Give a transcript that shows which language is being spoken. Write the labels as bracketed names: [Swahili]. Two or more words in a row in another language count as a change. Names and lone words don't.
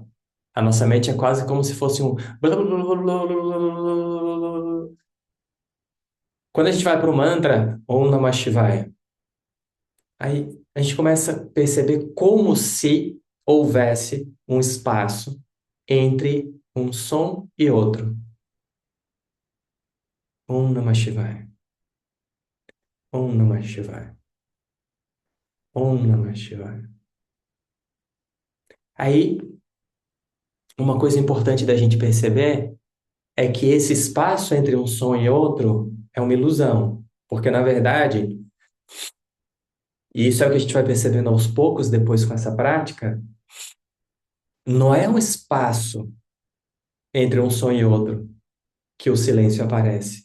[Portuguese] A nossa mente é quase como se fosse um. Quando a gente vai para o mantra, [Sanskrit] Om Namah Shivaya, [Portuguese] aí a gente começa a perceber como se houvesse um espaço entre um som e outro. [Sanskrit] Om Namah Shivaya. Om Namah Shivaya. Om Namah Shivaya. [Portuguese] Aí, uma coisa importante da gente perceber é que esse espaço entre um som e outro é uma ilusão. Porque, na verdade, e isso é o que a gente vai percebendo aos poucos depois com essa prática, não é um espaço entre um som e outro que o silêncio aparece.